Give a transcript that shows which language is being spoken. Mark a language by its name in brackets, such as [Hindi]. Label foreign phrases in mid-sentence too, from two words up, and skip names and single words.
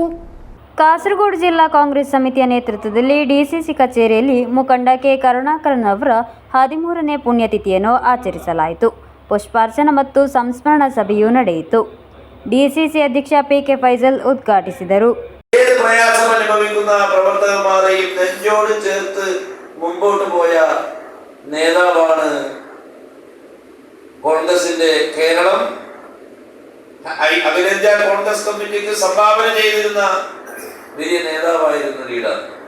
[Kannada] ಕಾಸರಗೋಡು ಜಿಲ್ಲಾ ಕಾಂಗ್ರೆಸ್ ಸಮಿತಿಯ ನೇತೃತ್ವದಲ್ಲಿ ಡಿಸಿಸಿ ಕಚೇರಿಯಲ್ಲಿ ಮುಖಂಡ ಕೆ ಕರುಣಾಕರನ್ ಅವರ 13ನೇ ಪುಣ್ಯತಿಥಿಯನ್ನು ಆಚರಿಸಲಾಯಿತು. ಪುಷ್ಪಾರ್ಚನೆ ಮತ್ತು ಸಂಸ್ಮರಣಾ ಸಭೆಯೂ ನಡೆಯಿತು. ಡಿಸಿಸಿ ಅಧ್ಯಕ್ಷ ಪಿಕೆ ಫೈಜಲ್ ಉದ್ಘಾಟಿಸಿದರು. [Malayalam] പ്രയാസം അനുഭവിക്കുന്ന പ്രവർത്തകന്മാരെയും നെഞ്ചോട് ചേർത്ത് മുമ്പോട്ട് പോയ നേതാവാണ് കോൺഗ്രസിന്റെ കേരളം. അഖിലേന്ത്യാ കോൺഗ്രസ് കമ്മിറ്റിക്ക് സംഭാവന ചെയ്തിരുന്ന വലിയ നേതാവായിരുന്നു ലീഡർ.